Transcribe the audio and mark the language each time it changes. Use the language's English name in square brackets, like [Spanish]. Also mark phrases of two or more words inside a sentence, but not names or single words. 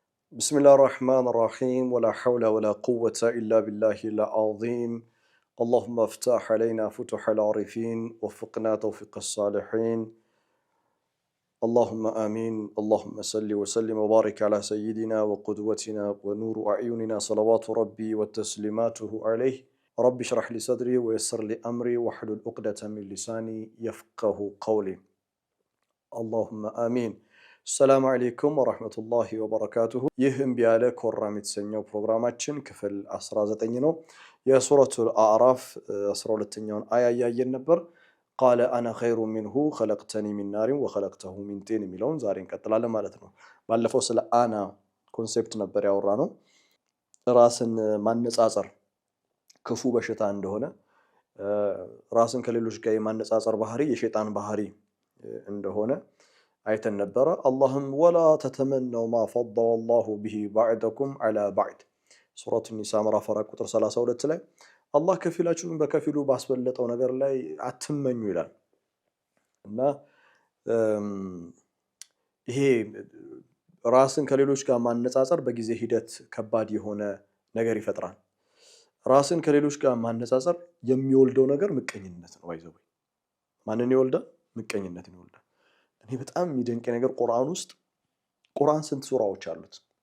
[Arabic] بسم الله الرحمن الرحيم ولا حول ولا قوة إلا بالله العظيم اللهم افتح علينا فتح العارفين وفقنا توفيق الصالحين اللهم آمين اللهم صل وسلم وبارك على سيدنا وقدوتنا ونور أعيننا صلوات ربي وتسليماته عليه رب اشرح لي صدري ويسر لي أمري واحلل عقدة من لساني يفقه قولي اللهم آمين السلام عليكم ورحمة الله وبركاته [Amharic] ይህም ቢያለ ኮራ የተሰኘው ፕሮግራማችን ክፍል 19 ነው የሱረቱል አዕራፍ 12ኛውን አያ ያያየን ነበር [Arabic] قال انا خير منه خلقتني من نار وخلقته من طين [Amharic] የሚለውን ዛሬ እንቀጥላለን ማለት ነው ባለፈው ስለ አና ኮንሴፕት ነበር ያወራነው ራስን ማነጻጸር ክፉ በሽታ እንደሆነ ራስን ከሌሎች ጋር የማነጻጸር ባህሪ የሸይጣን ባህሪ እንደሆነ አይተን ነበር [Arabic] اللهم ولا تتمنوا ما فضل الله به بعضكم على بعض [Amharic] ሱረቱ ኒሳ ምዕራፍ 4 ቁጥር 32 ላይ አላህ ከፊላችሁን በከፊሉ ባስበለጠው ነገር ላይ አትመኙ ይላል እና ይሄ ራስን ከሌሎች ጋር ማነጻጸር በጊዜ ሂደት ከባድ የሆነ ነገር ይፈጥራል ራስን ከሌሎች ጋር ማነጻጸር የሚወልደው ነገር ምቀኝነት ነው አይዘው ማንን ይወልዳል ምቀኝነት ይወልዳል እኔ በጣም የሚደንቀኝ ነገር ቁርአን ውስጥ ቁርአን ስንት ሱራዎች አሉት